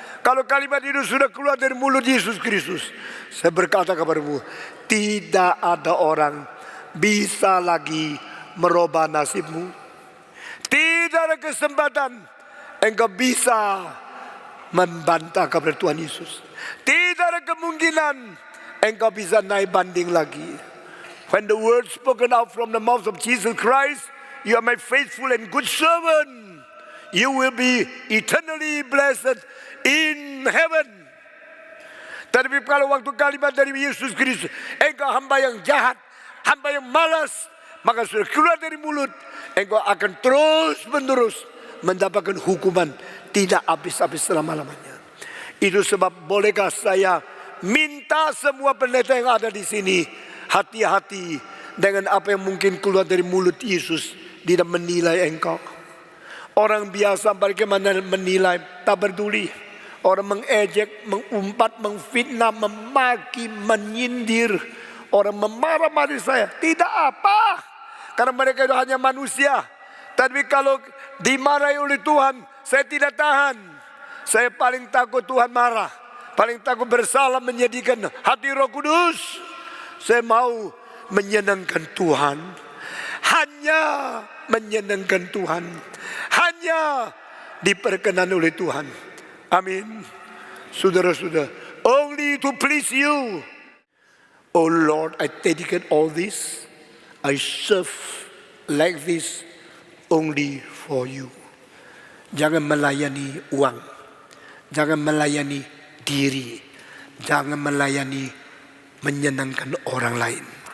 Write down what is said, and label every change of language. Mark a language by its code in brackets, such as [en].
[id] Kalau kalimat itu sudah keluar dari mulut Yesus Kristus, saya berkata kepadamu, tidak ada orang bisa lagi merubah nasibmu. Tidak ada kesempatan engkau bisa membantah kepada Tuhan Yesus. Tidak ada kemungkinan engkau bisa naik banding lagi. [en] When the word spoken out from the mouth of Jesus Christ, you are my faithful and good servant, you will be eternally blessed in heaven. [id] Tapi kalau waktu kalimat dari Yesus Kristus, engkau hamba yang jahat, hamba yang malas, maka sudah keluar dari mulut, engkau akan terus menerus mendapatkan hukuman tidak habis-habis selama-lamanya. Itu sebab bolehkah saya minta semua pendeta yang ada di sini hati-hati dengan apa yang mungkin keluar dari mulut Yesus, tidak menilai engkau. Orang biasa bagaimana menilai, tak peduli. Orang mengejek, mengumpat, mengfitnah, memaki, menyindir. Orang memarah-marah saya, tidak apa, karena mereka itu hanya manusia. Tapi kalau dimarahi oleh Tuhan, saya tidak tahan. Saya paling takut Tuhan marah, paling takut bersalah menyedihkan hati Roh Kudus. Saya mau menyenangkan Tuhan, hanya menyenangkan Tuhan, hanya diperkenan oleh Tuhan. Amin. Saudara-saudara, [en] only to please you. Oh Lord, I dedicate all this. I serve like this only for you. [id] Jangan melayani uang, jangan melayani diri, jangan melayani menyenangkan orang lain.